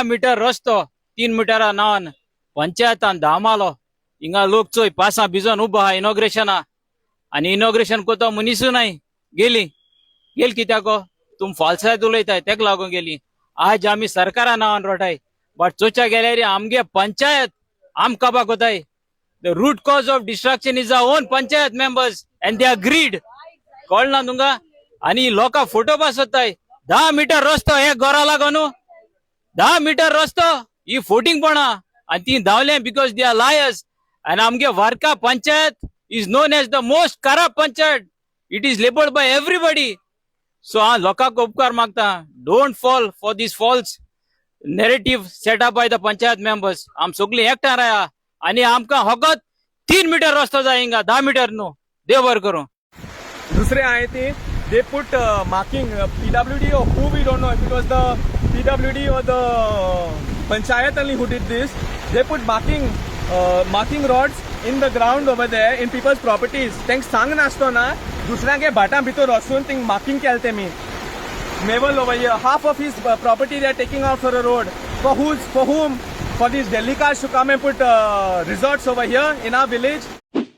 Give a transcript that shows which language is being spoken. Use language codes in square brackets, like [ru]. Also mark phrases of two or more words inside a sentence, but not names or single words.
[kok] मीटर रस्तो 3 मिटरा नांवान पंचायतान धामालो हिंगा लोक चोय पासां भिजोन उबो आहा इनॉग्रेशना आनी इनॉग्रेशन कोतो मनीसू नाय गेली कित्याक तुम फालसायत उलयताय तेका लागून गेली आज आमी सरकारा नांवान रोटाय बट चोवच्या गेल्यार आमगे पंचायत आम काबाक कोताय [en] the root cause of destruction is our own panchayat members and they are greed [kok] कळना तुमकां आनी लोकां फोटो पास सोदताय 10 मीटर रस्तो हे घरा लागून 10 मीटर रस्तो ही फोटिंगपणां आनी ती धांवले [en] because they are liars [kok] आनी आमगे वार्का पंचायत [en] is known as the most corrupt panchayat. It is labeled by everybody. So [kok] lokak upkar magta, [en] don't fall for this false narrative set up by the panchayat members. [kok] Am sogli ekta raya ani amka hogat 3 meter rasta jayega 10 meter no devar karo दुसरे आहे ते [en] they put marking PWD or who we don't know if it was the PWD or the panchayat only who did this. They put marking rods in the ground over there in people's properties. Thanks [kok] sang nasto na dusrange bata bhitor asun thing marking kelte [en] me Naval over here half of his property they are taking out for a road for whom for these Delhi cars to come and put resorts over here in our village.